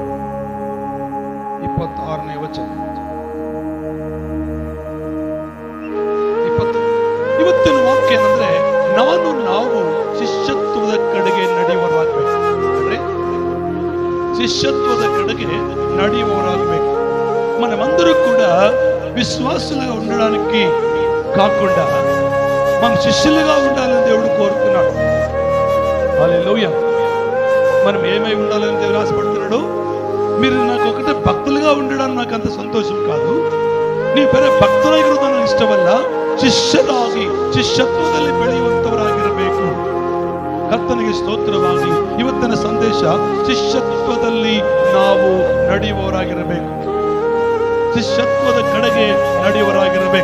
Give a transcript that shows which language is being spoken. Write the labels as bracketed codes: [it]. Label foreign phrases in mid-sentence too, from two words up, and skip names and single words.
[kn] 26ನೇ ವಚನ. ಇವತ್ತಿನ ವಾಕ್ಯ ಏನಂದ್ರೆ, ನಾವು ಶಿಷ್ಯತ್ವದ ಕಡೆಗೆ ನಡೆಯುವವರಾಗಬೇಕು. ಅಂದ್ರೆ ಶಿಷ್ಯತ್ವದ ಕಡೆಗೆ ನಡೆಯುವವರಾಗಬೇಕು. [te] మనమందరూ కూడా విశ్వాసులుగా ఉండడానికి కాకుండా మనం శిష్యులుగా ఉండాలని దేవుడు కోరుతున్నాడు. హల్లెలూయా. మనం ఏమై ఉండాలని దేవుడు ఆశపడుతున్నాడు. మీరు నాకు ఒకటే భక్తులుగా ఉండడం నాకు అంత సంతోష కాదు, [kn] ನೀವು ಬೇರೆ ಭಕ್ತರಾಗಿರೋದು ನನಗೆ ಇಷ್ಟವಲ್ಲ, ಶಿಷ್ಯರಾಗಿ ಶಿಷ್ಯತ್ವದಲ್ಲಿ ಬೆಳೆಯುವಂತವರಾಗಿರಬೇಕು. ಕರ್ತನಿಗೆ ಸ್ತೋತ್ರವಾಗಿ. ಇವತ್ತಿನ ಸಂದೇಶ ಶಿಷ್ಯತ್ವದಲ್ಲಿ ನಾವು ನಡೆಯುವವರಾಗಿರಬೇಕು, ಶಿಷ್ಯತ್ವದ ಕಡೆಗೆ ನಡೆಯುವವರಾಗಿರಬೇಕು.